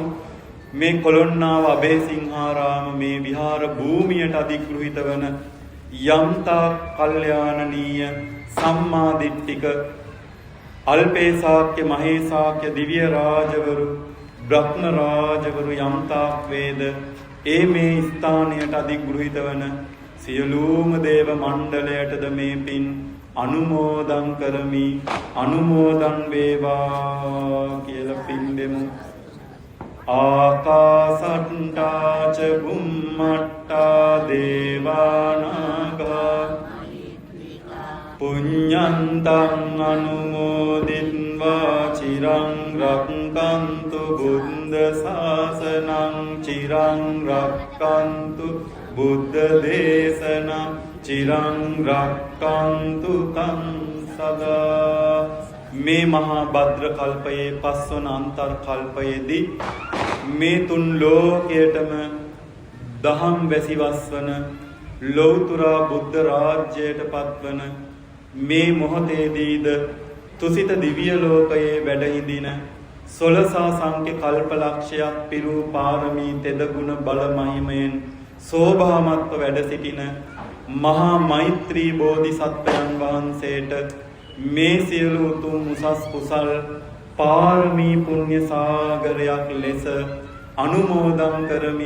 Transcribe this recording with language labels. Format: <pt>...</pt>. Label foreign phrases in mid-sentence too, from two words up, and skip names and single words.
<si>මේ කොළොන්නාව අබේසිංහාරාම මේ විහාර භූමියට අධිග්‍රහිත වන යම්තා කල්යාණනීය සම්මාදිට්ඨික අල්පේසාක්‍ය මහේසාක්‍ය දිව්‍ය රාජවරු, බ්‍රහ්ම රාජවරු යම්තාක් වේද ඒ මේ ස්ථානයට අධිග්‍රහිත වන සියලුම දේව මණ්ඩලයටද මේ පින් අනුමෝදන් කරමි. අනුමෝදන් වේවා කියලා පින් දෙමු.</si> <pi>ආකාසට්ටා ච බුම්මට්ටා දේවානාගා පුඤ්ඤන්තං අනුමෝදිත්වා චිරං රක්ඛන්තු බුද්ධ ශාසනං චිරං රක්ඛන්තු බුද්ධ දේශනං චිරං රක්ඛන්තු තං සදා.</pi> <si>මේ මහා භද්‍ර කල්පයේ පස්වන අන්තර් කල්පයේදී මේ තුන් ලෝකයටම දහම් වැසිවස්වන ලෞතර බුද්ධ රාජ්‍යයට පත්වන මේ මොහොතේදීද තුසිත දිව්‍ය ලෝකයේ වැඩ හිඳින සොළසා සංඛ්‍ය කල්පලක්ෂයක් පිරූ පාරමී තෙදගුණ බල මහිමයෙන් සෝභාමත්ව වැඩ සිටින මහා මෛත්‍රී බෝධිසත්වයන් වහන්සේට මේ සියලු උතුම් උසස් කුසල් පාරමී පුණ්‍ය සාගරයක් ලෙස අනුමෝදන් කරමි.</si>